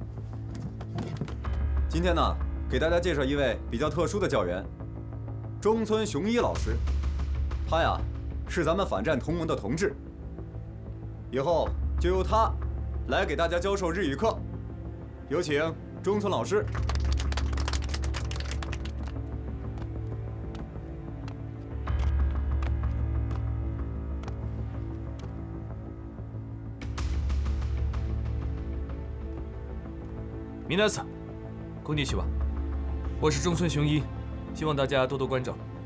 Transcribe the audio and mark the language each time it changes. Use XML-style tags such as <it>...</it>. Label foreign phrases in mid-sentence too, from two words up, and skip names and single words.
<zh>今天呢，给大家介绍一位比较特殊的教员，中村雄一老师。他呀，是咱们反战同盟的同志。以后就由他来给大家教授日语课。有请中村老师。</zh> <ja>皆さん、こんにちは。</ja> <zh>我是中村雄一，希望大家多多关照。</zh>